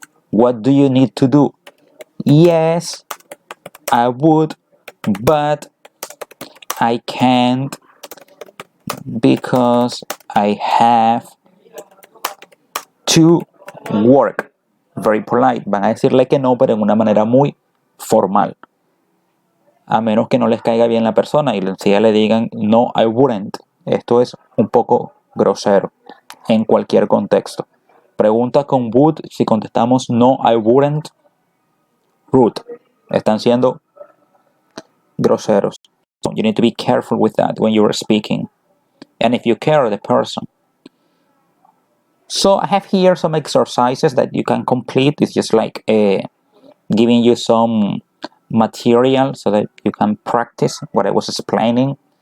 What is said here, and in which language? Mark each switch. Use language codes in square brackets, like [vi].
[en] What do you need to do? Yes, I would, but I can't because I have to work. Very polite. [es] Van a decirle que no, pero en una manera muy formal. A menos que no les caiga bien la persona y enseguida le digan [en] no, I wouldn't. [es] Esto es un poco grosero en cualquier contexto. Pregunta con would, si contestamos [en] no, I wouldn't, rude. [es] Están siendo groseros. [en] So you need to be careful with that when you are speaking. and if you care the person. So I have here some exercises that you can complete. It's just like giving you some material so that you can practice what I was explaining.